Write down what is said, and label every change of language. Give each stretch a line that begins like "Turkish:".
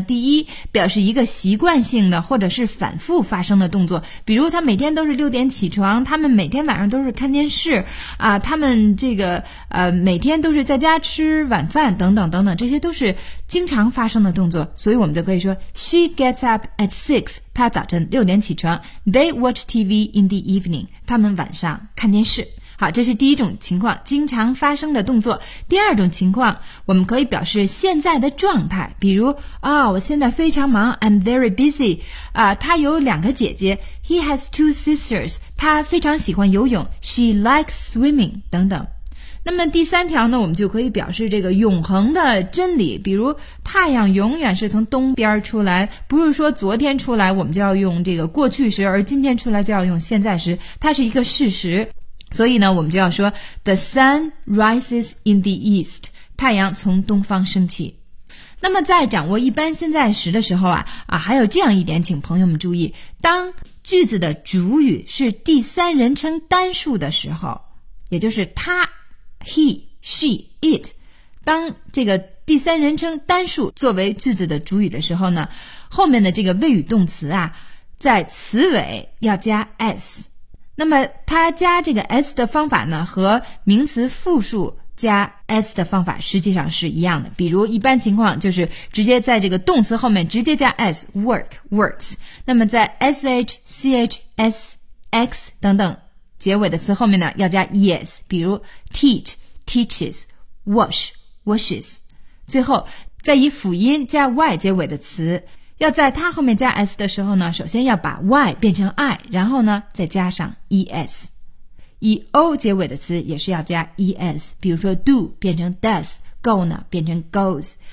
Chinese: 第一，表示一个习惯性的或者是反复发生的动作，比如他每天都是六点起床，他们每天晚上都是看电视他们这个每天都是在家吃晚饭等等等等，这些都是经常发生的动作，所以我们就可以说
English: She gets up at 6,
Chinese: 她早晨六点起床。
English: They watch TV in the evening,
Chinese: 他们晚上看电视。好，这是第一种情况，经常发生的动作。第二种情况，我们可以表示现在的状态，比如啊、哦，我现在非常忙 ，
English: I'm very busy。
Chinese: 啊，他有两个姐姐 ，
English: He has two sisters。
Chinese: 他非常喜欢游泳 ，
English: She likes swimming。
Chinese: 等等。那么第三条呢，我们就可以表示这个永恒的真理，比如太阳永远是从东边出来，不是说昨天出来我们就要用这个过去时，而今天出来就要用现在时，它是一个事实。所以呢，我们就要说
English: The sun rises in the east，
Chinese: 太阳从东方升起。那么在掌握一般现在时的时候啊，还有这样一点请朋友们注意，当句子的主语是第三人称单数的时候，也就是他He, she, it 当这个第三人称单数作为句子的主语的时候呢，后面的这个谓语动词啊，在词尾要加 s。那么它加这个 s 的方法呢，和名词复数加 s 的方法实际上是一样的，比如一般情况就是直接在这个动词后面直接加 s， work, works。那么在 sh, ch, s, x 等等结尾的词后面呢要加 yes， 比如 teach, teaches, wash, washes。最后在以辅音加 y 结尾的词，要在它后面加 s 的时候呢，首先要把 y 变成 i， 然后呢再加上 es。以 o 结尾的词也是要加 es， 比如说 do 变成 does， go 呢变成 goes。